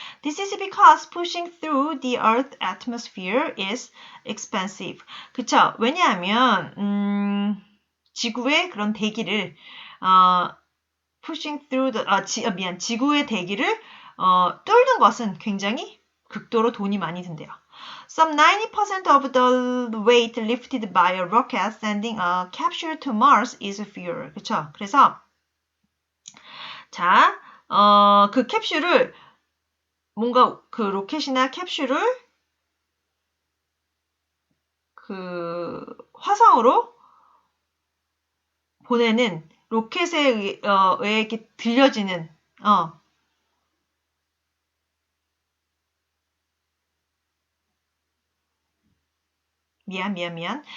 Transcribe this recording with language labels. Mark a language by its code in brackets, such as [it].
[en] This is because pushing through the Earth atmosphere is expensive. [ko] 그쵸? 왜냐하면 지구의 그런 대기를 [en] pushing through the [ko] 지구의 대기를 뚫는 것은 굉장히 극도로 돈이 많이 든대요. [en] Some 90% of the weight lifted by a rocket sending a capsule to Mars is fuel. [ko] 그쵸? 그래서 자, 그 캡슐을 뭔가 그 로켓이나 capsule을 그 화성으로 보내는 로켓에 의해 이렇게 들려지는 미안.